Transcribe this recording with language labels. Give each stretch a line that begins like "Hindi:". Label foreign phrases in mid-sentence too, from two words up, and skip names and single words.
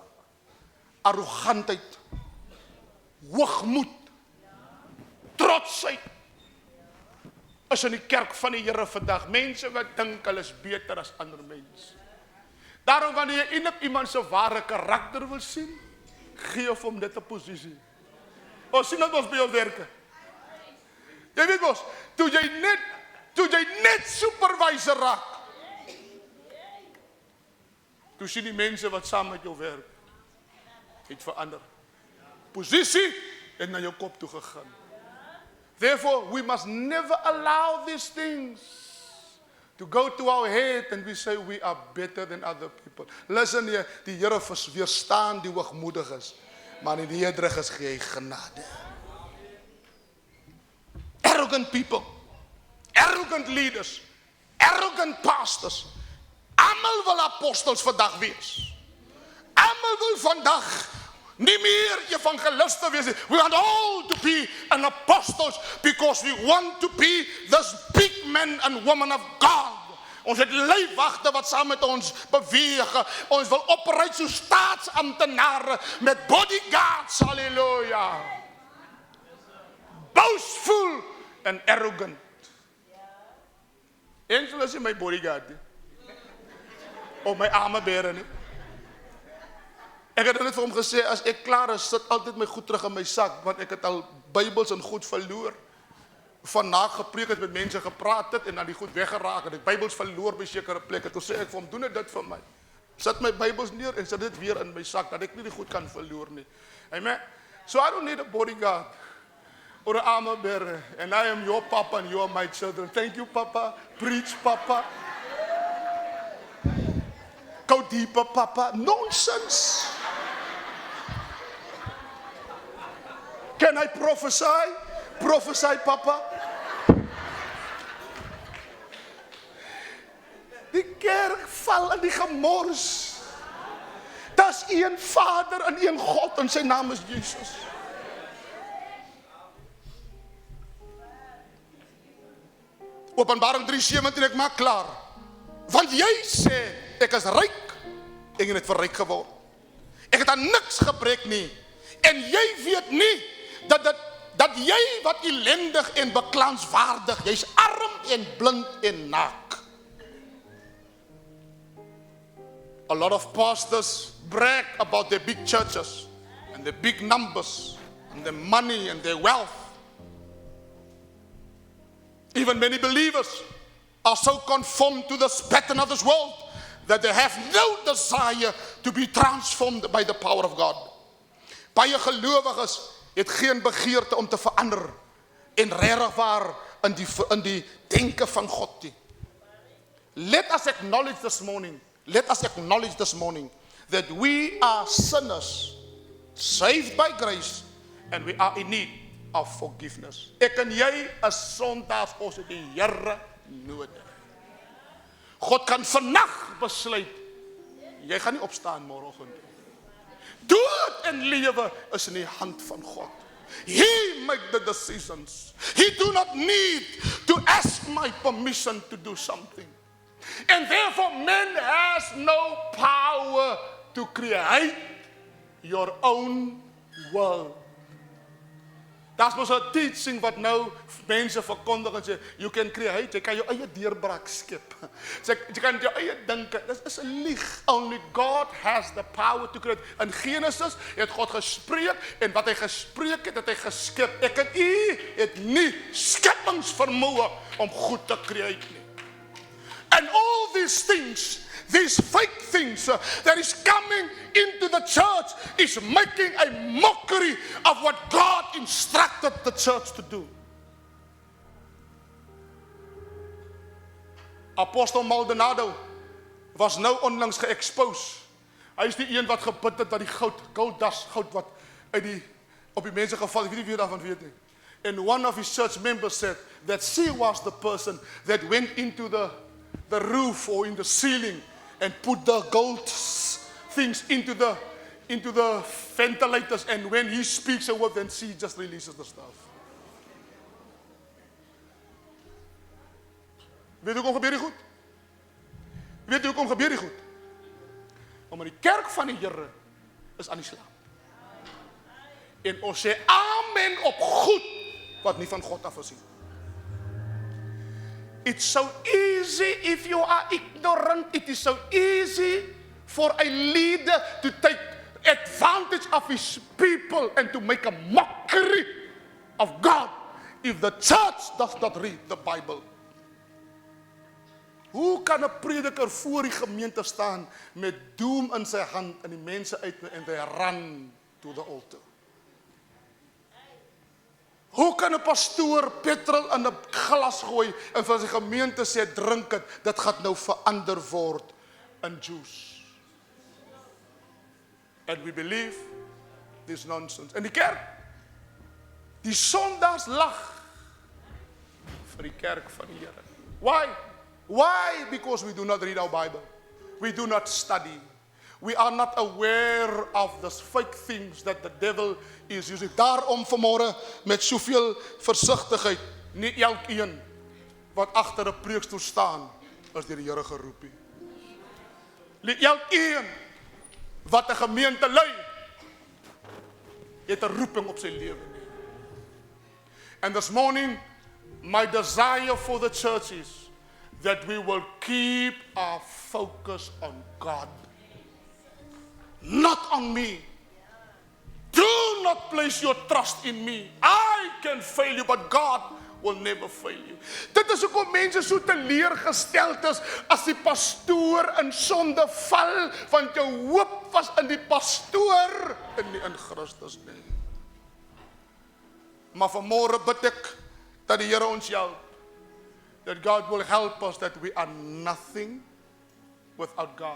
Afrikaans: Arrogantheid, hoogmoed, trotsheid is in die kerk van die Here vandag. Mense wat dink hulle is beter as ander mense. Daarom wanneer jy iemand se ware karakter wil sien, gee of hom dit 'n posisie. Ons sien dit ons by ons werke. Jy weet mos, toe jy net supervisor raak, toe sien die mense wat saam met jou werk, het verander. Posisie het na jou kop toe gegaan.
English: Therefore, we must never allow these things to go to our head and we say we are better than other people.
Afrikaans: Listen hier, die Here weerstaan die hoogmoediges, maar in die nederigers gee hy genade.
English: Arrogant people, arrogant leaders, arrogant pastors,
Afrikaans: almal wil apostels vandag wees. Almal wil vandag nie meer evangeliste wees.
English: We want all to be an apostles because we want to be this big men and women of God.
Afrikaans: Ons het lijfwachte wat saam met ons beweeg. Ons wil operuit so staatsamptenare met bodyguards.
English: Halleluja. Boastful and arrogant.
Afrikaans: Angel is my bodyguard. Of my arme beren nie. Ek het net vir hom gesê, as ek klaar is, sit altyd my goed terug in my sak, want ek het al Bybels en goed verloor. Vandaag gepreek het, met mense gepraat het, en dan die goed weggeraak, en die Bybels verloor by sekere plekke. Toe sê ek vir hom, doen dit vir my. Sit my Bybels neer, en sit dit weer in my sak, dat ek nie die goed kan verloor nie. Amen.
English: So I don't need a bodyguard, or an armor bearer, and I am your papa, and you are my children. Thank you, papa. Preach, papa. Go deeper, papa. Nonsense. Can I prophesy? Prophesy, papa.
Afrikaans: Die kerk val in die gemors. Daar's een Vader en een God en sy naam is Jesus. Openbaring 3:17, ek maak klaar. Want jy sê, ek is ryk en jy het verryk geword. Ek het aan niks gebrek nie. En jy weet nie dat jy wat ellendig en beklaanswaardig, jy's arm en blind en naak.
English: A lot of pastors brag about their big churches and their big numbers and their money and their wealth. Even many believers are so conformed to this pattern of this world that they have no desire to be transformed by the power of God.
Afrikaans: Baie gelowiges het geen begeerte om te verander en regtig waar in die denke van God nie.
English: Let us acknowledge this morning that we are sinners saved by grace and we are in need of forgiveness.
Afrikaans: Ek en jy is sondaars, ons het die Here nodig. God kan vandag besluit, jy gaan nie opstaan môreoggend. Dood en lewe is in die hand van God.
English: He make the decisions. He do not need to ask my permission to do something. And therefore man has no power to create your own world.
Afrikaans: Daar's mos 'n teaching wat nou mense verkondig en sê,
English: you can create,
Afrikaans: jy kan jou eie deurbraak skep. Jy kan jou eie dinke, dit is 'n lieg.
English: Only God has the power to create.
Afrikaans: In Genesis het God gespreek en wat hy gespreek het, het hy geskep. Ek en u het nie skepingsvermoë om goed te create nie.
English: And all these things, these fake things that is coming into the church is making a mockery of what God instructed the church to do.
Afrikaans: Apostel Maldonado was nou onlangs ge-expose. Hy is die een wat gebid het dat die goud wat op die mense geval, ek weet nie wie daarvan weet nie.
English: And one of his church members said that she was the person that went into the roof or in the ceiling and put the gold things into the ventilators, and when he speaks a word, then she just releases the stuff.
Afrikaans: Weet u hoekom gebeur die goed? Weet u hoekom gebeur die goed? Omdat die kerk van die Here is aan die slaap. En ons sê amen op goed wat nie van God af is nie.
English: It's so easy if you are ignorant. It is so easy for a leader to take advantage of his people and to make a mockery of God if the church does not read the Bible.
Afrikaans: Hoe kan 'n prediker voor die gemeente staan met doem in sy hand en die mense uit en hy
English: run to the altar?
Afrikaans: Hoe kan 'n pastoor petrol in 'n glas gooi en vir sy gemeente sê drink dit gaan nou verander word in juice?
English: And we believe this nonsense.
Afrikaans: En die kerk, die sondags lag vir die kerk van die Here.
English: Why? Why? Because we do not read our Bible. We do not study. We are not aware of the fake things that the devil is using.
Afrikaans: Daarom vanmôre met soveel versigtigheid, nie elkeen wat agter 'n preekstoel staan is deur die Here geroep nie. Nie elkeen wat 'n gemeente lei het 'n roeping op sy lewe nie.
English: And this morning, my desire for the church is that we will keep our focus on God. Not on me. Do not place your trust in me. I can fail you, but God will never fail you.
Afrikaans: Dit is hoekom mense so teleurgesteld is as die pastoor in sonde val, want jou hoop was in die pastoor en nie in Christus nie. Maar vanmôre bid ek dat die Here ons help.
English: That God will help us, that we are nothing without God.